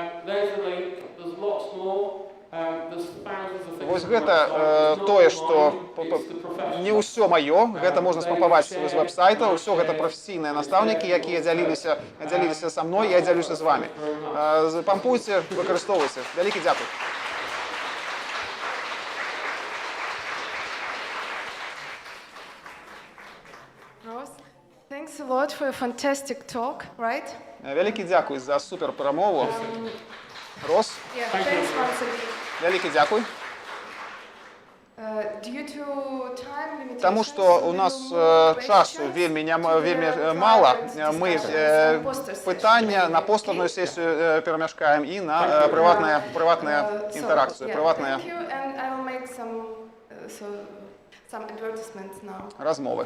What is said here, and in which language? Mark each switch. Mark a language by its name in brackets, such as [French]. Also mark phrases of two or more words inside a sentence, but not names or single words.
[Belarusian] Вось гэта тое, што не ўсё маё, гэта можна спампаваць з вэб-сайта, ўсё гэта прафесійныя настаўнікі, якія дзяліліся са мной, я дзялюся з вамі. Пампуйце, выкарыстоўвайце. Вялікі дзякуй. [English] Thanks a lot for a fantastic talk, right? [Belarusian] Вялікі дзякуй за супер прамову. Рос. Вялікі дзякуй. Таму што у нас часу вельмі мала, мы пытання на постэрную сесію перамяшкаем і на прыватная інтэракцыю, прыватная размовы.